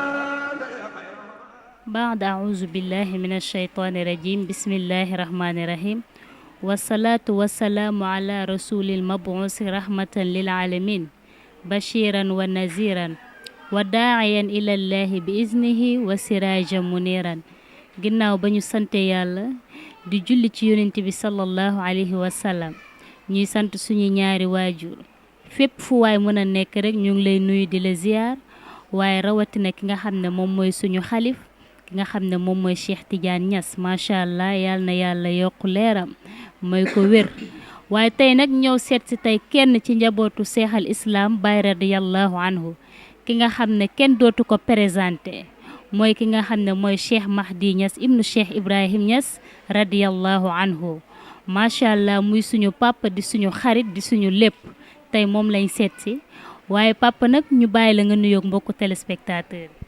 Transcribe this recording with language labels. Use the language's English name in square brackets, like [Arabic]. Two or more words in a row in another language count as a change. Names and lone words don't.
[Arabic] بعد أعوذ بالله من الشيطان الرجيم بسم الله الرحمن الرحيم والصلاة والسلام على رسول المبعوث رحمة للعالمين بشيرا ونذيرا وداعيا إلى الله بإذنه وسراجا منيرا [Wolof] ginnaaw ba ñu sante yàlla di julli ci yonent bi [Arabic] صلى الله عليه و [Wolof] sallam ñuy sant suñu ñaari waajur fépp fu waay mën a nekk rek ñu ngi lay nuyu di la ziar waaye rawatina ki nga xam ne moom mooy suñu xalif ki nga xam ne moom mooy Cheikh Tidiane Niass [Arabic] ما شاء الله [Wolof] yàlla na yàlla yokk leeram mooy ko wér waaye tey nag ñëw seet si tey kenn ci njabootu seexal islam Baye [Arabic] رضي الله عنه [Wolof] ki nga xam ne kenn dootu ko présenté mooy ki nga xam ne mooy Cheikh Mahdi Niass ibnu Cheikh Ibrahim Niass [Arabic] رضي الله عنه ما شاء الله [Wolof] muy suñu papa di suñu xarit di suñu lépp tey moom lañ seet si waaye papa nag ñu bàyyi la nga nuyoog mbokku téléspectateur yi.